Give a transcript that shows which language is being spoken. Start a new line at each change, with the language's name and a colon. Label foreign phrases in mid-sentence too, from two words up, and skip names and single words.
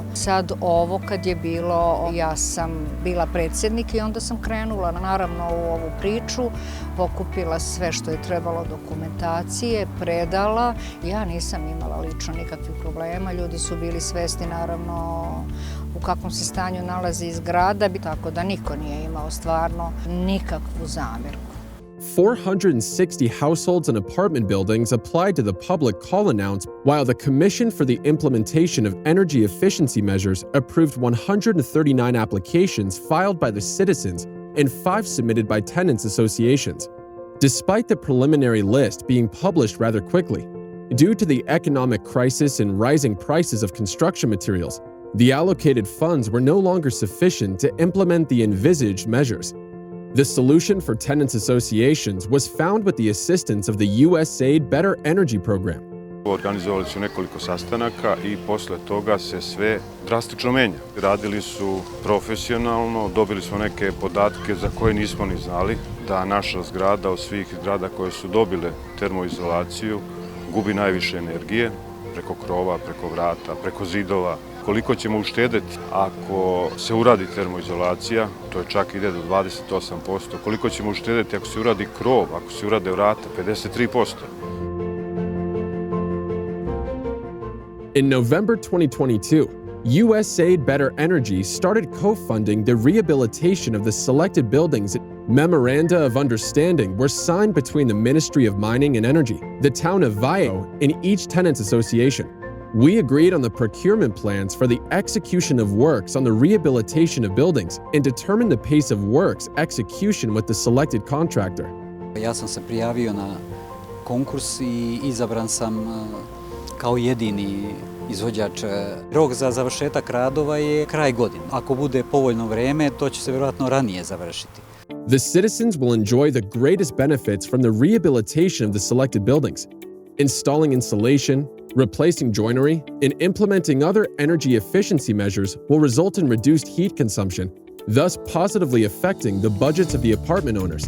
Serbian: Sad ovo kad je bilo, ja sam bila predsjednik i onda sam krenula naravno u ovu priču, pokupila sve što je trebalo dokumentacije, predala. Ja nisam imala lično nikakvih problema, ljudi su bili svesni naravno u kakvom se stanju nalazi zgrada, tako da niko nije imao stvarno nikakvu zamjerku.
English: 460 households and apartment buildings applied to the public call announce, while the Commission for the Implementation of Energy Efficiency Measures approved 139 applications filed by the citizens and 5 submitted by tenants associations. Despite the preliminary list being published rather quickly, due to the economic crisis and rising prices of construction materials, the allocated funds were no longer sufficient to implement the envisaged measures. The solution for tenants associations was found with the assistance of the USAID Better Energy Program.
Serbian: Organizovali su nekoliko sastanaka i posle toga se sve drastično menja. Radili su profesionalno, dobili smo neke podatke za koje nismo ni znali, da naša zgrada od svih zgrada koje su dobile termoizolaciju gubi najviše energije, preko krova, preko vrata, preko zidova. Koliko ćemo uštedeti ako se uradi termoizolacija, to je čak ide do 28%. Koliko ćemo uštedeti ako se uradi krov, ako se urade vrata, 53%.
English: In November 2022, USAID Better Energy started co-funding the rehabilitation of the selected buildings. Memoranda of Understanding were signed between the Ministry of Mining and Energy, the Town of Valjevo, and each tenants association. We agreed on the procurement plans for the execution of works on the rehabilitation of buildings and determined the pace of works execution with the selected contractor.
Serbian: Ja sam se prijavio na konkurs I izabran sam kao jedini izvođač. Rok za završetak radova je kraj godine. Ako bude povoljno vreme, to će se vjerojatno ranije završiti.
English: The citizens will enjoy the greatest benefits from the rehabilitation of the selected buildings. Installing insulation, replacing joinery, and implementing other energy efficiency measures will result in reduced heat consumption, thus positively affecting the budgets of the apartment owners.